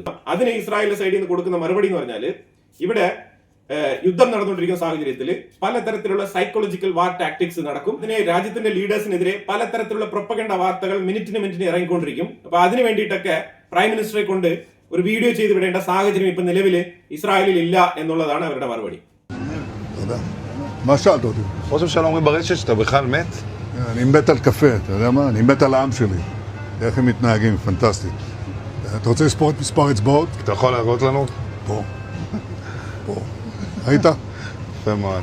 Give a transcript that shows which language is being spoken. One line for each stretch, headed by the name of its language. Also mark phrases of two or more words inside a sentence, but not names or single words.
Malayalam: അതിന് ഇസ്രായേലിന്റെ സൈഡിൽ നിന്ന് കൊടുക്കുന്ന മറുപടി എന്ന് പറഞ്ഞാൽ ഇവിടെ യുദ്ധം നടന്നുകൊണ്ടിരിക്കുന്ന സാഹചര്യത്തിൽ പലതരത്തിലുള്ള
English: psychological war tactics
Malayalam: നടക്കും. ഇതിനെ രാജ്യത്തിന്റെ ലീഡേഴ്സിനെതിരെ പലതരത്തിലുള്ള പ്രൊപ്പഗണ്ട വാർത്തകൾ മിനിറ്റിന് ഇറങ്ങിക്കൊണ്ടിരിക്കും. അപ്പൊ അതിനു വേണ്ടിയിട്ടൊക്കെ
English: prime minister
Malayalam: കൊണ്ട് ഒരു വീഡിയോ ചെയ്ത് വിടേണ്ട സാഹചര്യം ഇപ്പൊ നിലവിൽ ഇസ്രായേലിൽ ഇല്ല എന്നുള്ളതാണ് അവരുടെ മറുപടി.
Hebrew: מה שאלת אותי? ראש הממשלה אומרים ברשת שאתה בכלל מת? אני מת על קפה, אתה יודע מה? אני מת על העם שלי. איך הם מתנהגים, פנטסטי. אתה רוצה לספור את מספר אצבעות? אתה יכול להראות לנו? פה. פה. ראית? יפה מאוד.